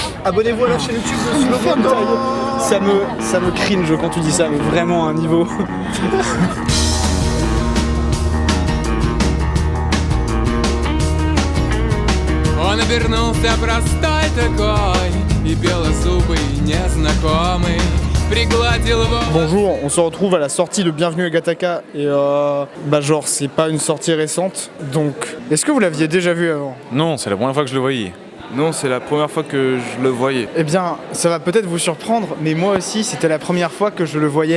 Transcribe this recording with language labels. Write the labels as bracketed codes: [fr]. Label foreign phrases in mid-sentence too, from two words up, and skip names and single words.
[fr] Abonnez-vous à la chaîne YouTube de Slobodan. Ça me cringe quand tu dis ça, mais vraiment à un niveau. [ru] Он обернулся простой такой и белозубый незнакомый пригладил его. [fr] Bonjour, on se retrouve à la sortie de Bienvenue à Gattaca et genre c'est pas une sortie récente, donc est-ce que vous l'aviez déjà vu avant? Non, c'est la première fois que je le voyais. Non, c'est la première fois que je le voyais. Eh bien, ça va peut-être vous surprendre, mais moi aussi c'était la première fois que je le voyais.